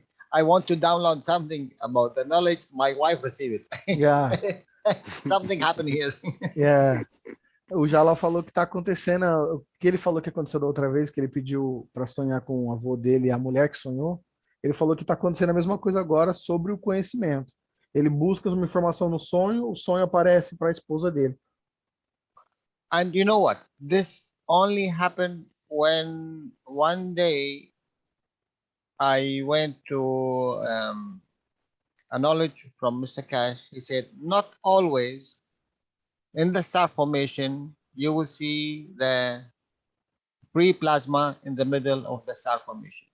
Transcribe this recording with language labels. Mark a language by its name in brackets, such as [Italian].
[English] I want to download something about the knowledge. My wife received it. Yeah. Something happened here. Yeah. [Portuguese] O Jalal falou que tá acontecendo o que ele falou que aconteceu da outra vez, que ele pediu para sonhar com o avô dele e a mulher que sonhou. Ele falou que está acontecendo a mesma coisa agora sobre o conhecimento. Ele busca uma informação no sonho, o sonho aparece para a esposa dele. [English] And you know what? This only happened when one day I went to a knowledge from Mr. Keshe. He said, not always in the star formation, you will see the free plasma in the middle of the star formation.